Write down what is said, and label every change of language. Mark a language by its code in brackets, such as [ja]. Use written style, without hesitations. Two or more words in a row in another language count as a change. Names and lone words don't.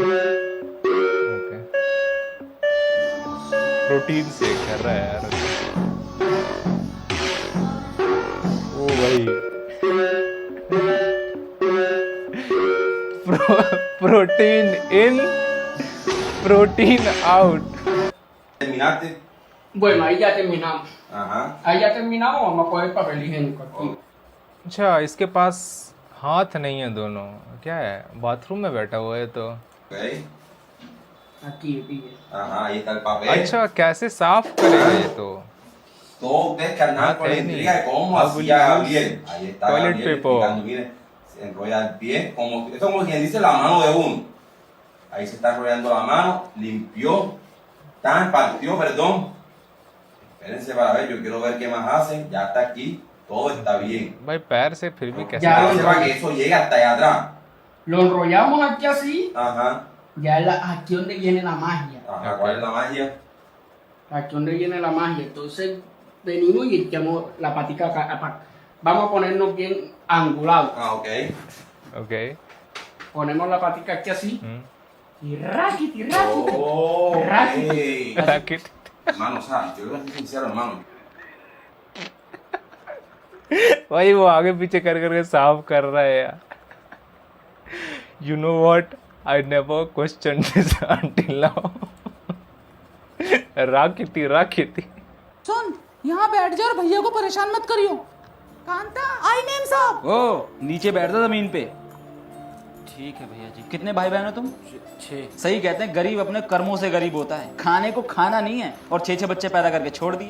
[hi] ओके. प्रोटीन से कर रहा है यार. ओ भाई [en] protein in protein out. [es] ¿Terminaste? Bueno, ahí ya terminamos. Ajá. Ahí ya terminamos, vamos a poner papel higiénico aquí. [hi] अच्छा, इसके पास हाथ नहीं है दोनों, क्या है, बाथरूम में बैठा हुआ है तो. [en] Ok. [es] Aquí, aquí. Ajá, ahí está el papel. [hi] अच्छा, कैसे साफ करेगा ये तो. [es] Todos ustedes que andan con la Tenis. intriga de cómo Ah, hacía Willy Gabriel. Ahí está [en] Toilet [es] Gabriel [en] paper. [es] explicando, miren, se enrolla el pie, como, esto es como quien dice la mano de uno. Ahí se está enrollando la mano, limpió, tan partió, perdón, Espérense para ver, yo quiero ver qué más hacen. Ya está aquí, todo está bien. [hi] भाई पैर से फिर भी कैसे [es] Ya. Espérense para que eso llegue hasta allá atrás. Lo enrollamos aquí así. Ajá, Ya es aquí donde viene la magia. ajá, ¿cuál es la magia? Aquí donde viene la magia. Entonces venimos y echamos la patica acá. Vamos a ponernos bien angulados. Ah, ok. ok Ponemos la patica aquí así. हम्म Y raquiti, raquiti. [en] Oh, ok. Racket. [es] Hermano, ¿sabes? Yo voy a ser sincero, hermano. [hi] भाई वो आगे पीछे कर करके साफ कर रहा है यार [en] you know what I never question this until now [hi] राखी सुन यहाँ बैठ जा और भैया को परेशान मत करियो। कांता आई नेम साहब। ओ नीचे बैठ जा जमीन पे। ठीक है भैया जी। कितने भाई बहन हो तुम? 6। सही कहते हैं गरीब अपने कर्मों से गरीब होता है। खाने को खाना नहीं है और 6 बच्चे पैदा करके छोड़ दिए।